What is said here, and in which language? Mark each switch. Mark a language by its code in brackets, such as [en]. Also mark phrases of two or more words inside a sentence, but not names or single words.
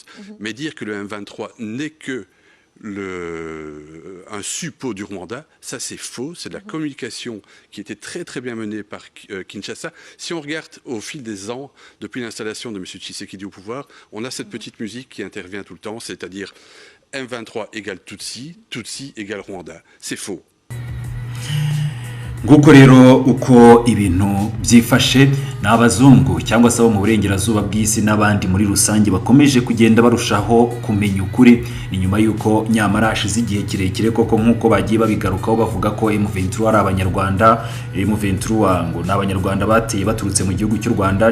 [fr] Mais dire que le M23 n'est que un suppôt du Rwanda, ça c'est faux, c'est de la communication qui était très très bien menée par Kinshasa. Si on regarde au fil des ans, depuis l'installation de M. Tshisekedi au pouvoir, on a cette petite musique qui intervient tout le temps, c'est-à-dire M23 égale Tutsi, Tutsi égale Rwanda. C'est faux. [rw] Nguko rero uko ibintu byifashe n'abazungu cyangwa se abo mu burengerazuba bw'isi n'abandi muri rusange bakomeje kugenda barushaho kumenya ukuri. Ni nyuma yuko nyamara hashize igihe kirekire koko nkuko bagiye babigarukaho bavuga ko M23 ari abanyarwanda, M23 ngo n'abanyarwanda bateye baturutse mu gihugu cy'u Rwanda.